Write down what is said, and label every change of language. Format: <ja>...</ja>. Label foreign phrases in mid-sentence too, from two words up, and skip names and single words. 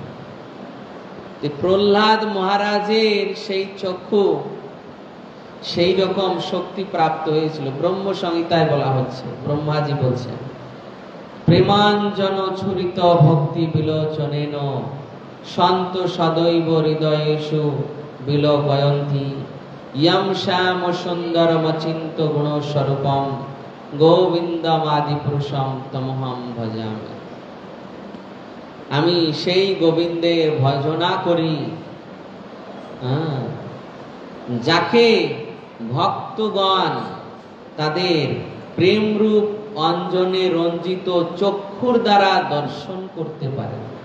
<bn>প্রহ্লাদ মহারাজের সেই চক্ষু সেই রকম শক্তি প্রাপ্ত হয়েছিল। ব্রহ্ম সংহিতায় বলা হচ্ছে, ব্রহ্মাজি বলছেন</bn> <sa>প্রেমাঞ্জন ছুরিত ভক্তি বিলোচনেন সন্ত সদৈব হৃদয়েষু বিলোপয়ন্তি ইয়ং শ্যাম সুন্দরম চিন্ত গুণ স্বরূপম গোবিন্দম আদি পুরুষম তমহম ভজামি।</sa> <bn>আমি সেই গোবিন্দের ভজনা করি যাকে ভক্তগণ তাদের প্রেমরূপ অঞ্জনে রঞ্জিত চক্ষুর দ্বারা দর্শন করতে পারে।</bn>